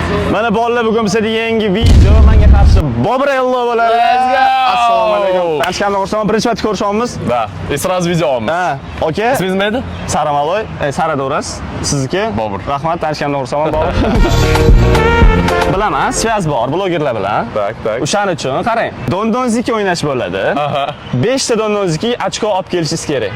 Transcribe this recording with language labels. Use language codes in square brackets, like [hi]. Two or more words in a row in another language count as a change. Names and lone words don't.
[uz] Mana bolalar bugun bizda yangi video menga qarshi Bobrello bo'ladi. [en] Let's go. [uz] Assalomu alaykum. Tanishganimdan xursandman. Birinchi marta ko'rishamiz. [ru] Da, и сразу videomiz. [uz] Ha, okey. Ismingiz nima edi? Sara Maloy, Sara Do'ras. Sizniki? Bobur. Rahmat, tanishganimdan xursandman, Bobur. Bilaman, svaz bor blogerlar bilan. [ru] Tak. [uz] O'shaning uchun qarang, dondonziki o'ynash bo'ladi. 5 ta dondonziki ochko olib kelishingiz kerak.